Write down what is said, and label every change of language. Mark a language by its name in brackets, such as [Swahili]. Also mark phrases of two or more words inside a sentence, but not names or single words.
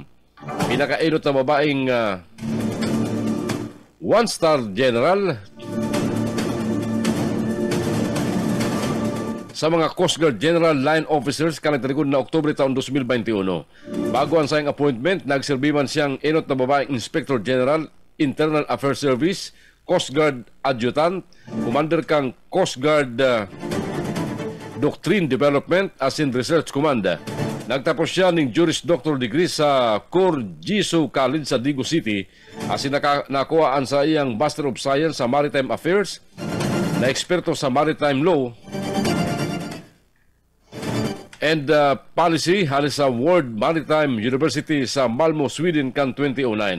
[Bikol] Pinakainot na babaeng 1-star general sa mga Coast Guard General Line Officers kanagtalikod na Oktubre taon 2021. Bago ang sayang appointment, nagserbi man siyang inot na babaeng Inspector General Internal Affairs Service Coast Guard Adjutant, Commander kang Coast Guard Doctrine Development [English] as in [Bikol] Research Command. Nagtapos siya ng Juris Doctor degree sa Corgiso College sa Digo City [English] as in [Bikol] nakuhaan sa iyang Master of Science sa Maritime Affairs na eksperto sa [English] Maritime Law and Policy [Bikol] halis sa World Maritime University sa Malmo, Sweden kan 2009.